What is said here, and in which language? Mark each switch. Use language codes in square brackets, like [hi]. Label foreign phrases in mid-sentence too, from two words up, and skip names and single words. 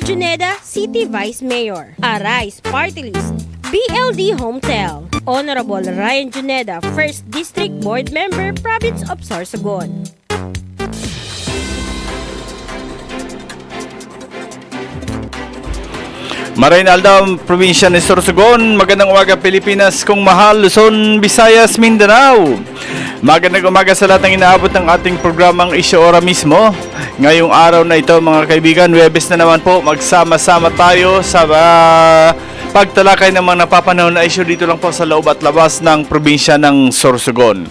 [en] Juneda, City Vice Mayor, Arise Party List, BLD Hometel, Honorable Ryan Juneda, 1st District Board Member, Province of Sorsogon. [tl] Marinalda, probinsya ni Sorsogon. Magandang umaga Pilipinas, kung mahal, Luzon, Visayas, Mindanao. Magandang umaga sa lahat ng inaabot ng ating programang Issue Ora mismo. Ngayong araw na ito mga kaibigan, Huwebes na naman po, magsama-sama tayo sa pagtalakay ng mga napapanahon na issue dito lang po sa loob at labas ng probinsya ng Sorsogon.